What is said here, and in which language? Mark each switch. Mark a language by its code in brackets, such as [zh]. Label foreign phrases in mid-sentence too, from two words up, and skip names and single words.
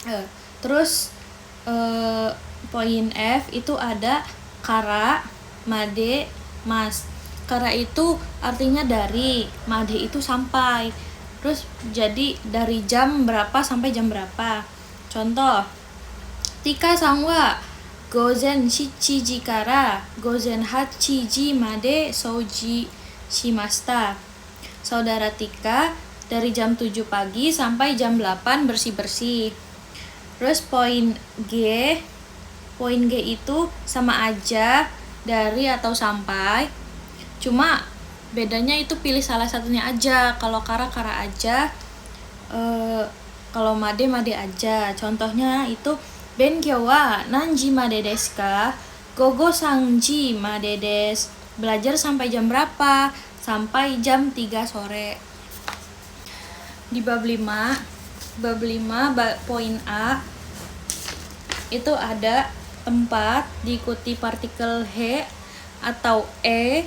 [id] Eh, terus poin F itu ada kara, made, mas. Kara itu artinya dari, made itu sampai. Terus jadi dari jam berapa sampai jam berapa. [ja] Contoh, ティカさんは 午前 七時 から 午前 八時 まで 掃除 しました. [id] Saudara Tika dari jam 7 pagi sampai jam 8 bersih-bersih. Terus poin G itu sama aja dari atau sampai. Cuma bedanya itu pilih salah satunya aja. Kalau kara aja, kalau made aja. [ja] Contohnya itu 勉強 は 何時 まで です か? 午後 三時 まで です. [id] Belajar sampai jam berapa? Sampai jam 3 sore. Di bab 5 poin A itu ada tempat diikuti partikel he atau e.